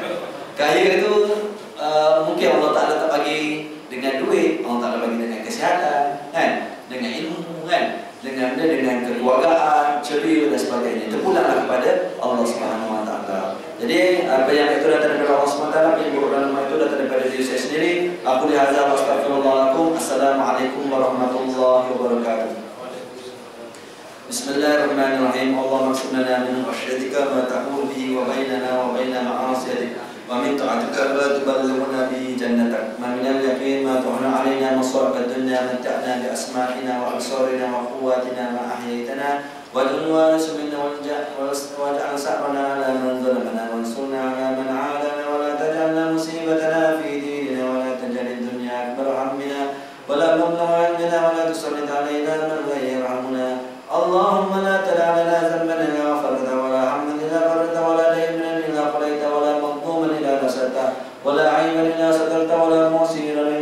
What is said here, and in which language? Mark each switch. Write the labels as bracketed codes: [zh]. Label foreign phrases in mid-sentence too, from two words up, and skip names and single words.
[ms] Kaya itu mungkin Allah Taala tak bagi dengan duit, Allah Taala bagi dengan kesihatan kan, dengan ilmu kan, dengan kekeluargaan, ceria dan sebagainya. Terpulanglah kepada Allah [ar] سبحانه وتعالى. [ms] Jadi apa yang itu datang daripada Allah [ar] سبحانه وتعالى, [ms] yang buruk dan itu datang daripada diri saya sendiri. [ar] أقول لهذا وأستغفر الله العظيم. السلام عليكم ورحمة الله وبركاته. بسم الله الرحمن الرحيم. اللهم اقسم لنا من خشيتك ما تحول به وبيننا وبين معاصيك ومن طاعتك ما تبلغنا به جنتك ومن اليقين ما تهون علينا مصائب الدنيا متعنا بأسماعنا وأبصارنا وقوتنا ما أحييتنا واجعله وارثا منا واجعل ثأرنا على من ظلمنا وانصرنا على من عادانا ولا تجعل مصيبتنا في ديننا ولا تجعل الدنيا أكبر همنا ولا مبلغ علمنا ولا تسلط علينا من لا يرحمنا. اللهم لا تدع لنا ذنبا إلا غفرت, ولا هما إلا فرجت ولا دينا إلا قضيت ولا مذموما إلا نصرت ولا عيبا إلا سترت ولا معسرا